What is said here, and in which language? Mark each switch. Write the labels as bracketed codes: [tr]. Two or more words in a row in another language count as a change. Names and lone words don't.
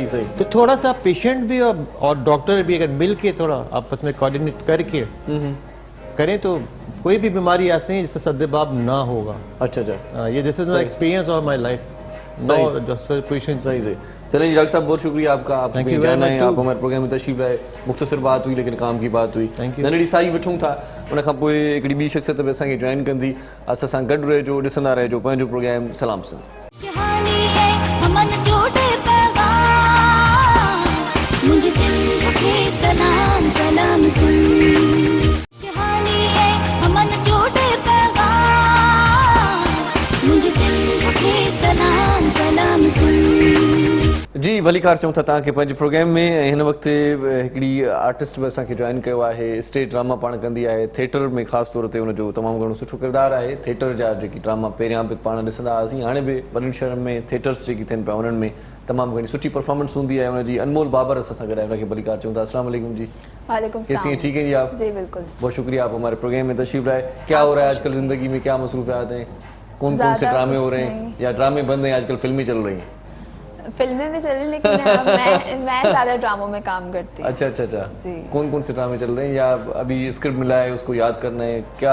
[ur] تو تھوڑا سا پیشنٹ بھی اور ڈاکٹر بھی اگر مل کے تھوڑا آپس میں کوآرڈینیٹ کر کے کریں تو کوئی بھی بیماری ایسے ہے جس سے سدباب نہ ہوگا. اچھا، یہ [en] this is my experience of my life. No just position. सही। [ur] چلیے ڈاکٹر صاحب، بہت شکریہ آپ کا، آپ جانا ہے، آپ ہمارے پروگرام میں تشریف آئے، مختصر بات ہوئی لیکن کام کی بات ہوئی. [sd] नंढड़ी साई वठूं था, उन खां पोइ हिकिड़ी ॿी शख़्सियत बि असांखे जॉइन कंदी। असां सां गॾु रहिजो, ॾिसंदा रहिजो पंहिंजो प्रोग्राम सलाम सिंध। [ur] خوشحالی ہے امن جوڑے پیغام، مجھے سندھ کے سلام سلام سندھ. خوشحالی ہے امن جوڑے پیغام، مجھے سندھ کے سلام سلام سندھ. [sd] जी भली कार चऊं था तव्हांखे पंहिंजे प्रोग्राम में। हिन वक़्तु हिकिड़ी आर्टिस्ट बि असांखे जॉइन कयो आहे, स्टेज ड्रामा पाण कंदी आहे, थिएटर में ख़ासि तौर ते हुनजो तमामु घणो सुठो किरदारु आहे। थिएटर जा जेकी ड्रामा पहिरियां बि पाण ॾिसंदा हुआसीं, हाणे बि वॾनि शहरनि में थिएटर्स जेकी थियनि पिया उन्हनि में तमामु घणी सुठी परफॉर्मेंस हूंदी आहे हुनजी। अनमोल बाबर असां सां गॾु आहे, हुनखे भली कार चऊं था। [ar] السلام عليكم जी। وعليكم السلام. [ur] کیسی ہیں، ٹھیک ہیں جی آپ? جی بالکل, بہت شکریہ آپ ہمارے پروگرام میں تشریف لائے۔ کیا ہو رہا ہے آج کل زندگی میں، کیا مصروفیات ہیں، کون کون سے ڈرامے ہو رہے ہیں، یا ڈرامے بند ہیں آج کل فلمیں چل رہی ہیں? فلمیں بھی چل رہی، لیکن میں زیادہ ڈراموں میں کام کرتی ہوں. अच्छा। کون کون سے ڈرامے چل رہے ہیں، یا ابھی اسکرپٹ ملا ہے اس کو یاد کرنا ہے، کیا?